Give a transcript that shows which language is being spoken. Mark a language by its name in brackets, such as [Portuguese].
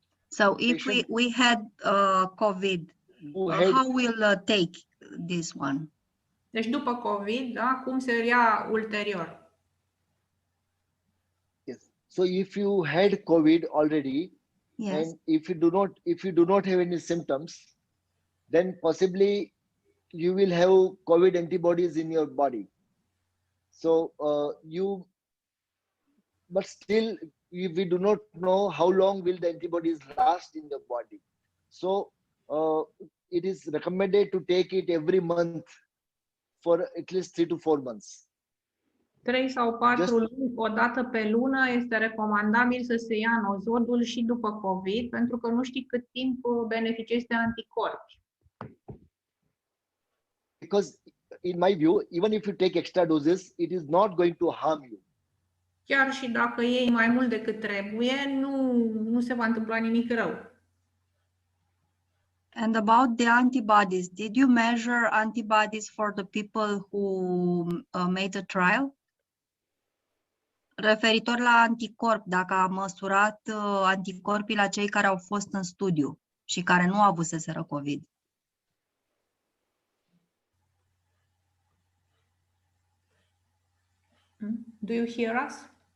[English] So if we had COVID, how will take this one? [Romanian] Deci după COVID, da, cum se ia ulterior? [English] Yes. So if you had COVID already, Yes. and if you do not have any symptoms, then possibly you will have COVID antibodies in your body. So but still we do not know how long will the antibodies last in the body. So it is recommended to take it every month for at least 3 to 4 months. [Romanian] 3 sau 4 luni, o dată pe lună, este recomandabil să se ia nosodul și după COVID, pentru că nu știi cât timp beneficiezi de anticorpi. [English] Because in my view, even if you take extra doses, it is not going to harm you. [Romanian] Chiar și dacă iei mai mult decât trebuie, nu se va întâmpla nimic rău. [English] And about the antibodies, did you measure antibodies for the people who made a trial? [Romanian] Referitor la anticorp, dacă a măsurat anticorpii la cei care au fost în studiu și care nu avuseseră COVID. [English] Do you hear us?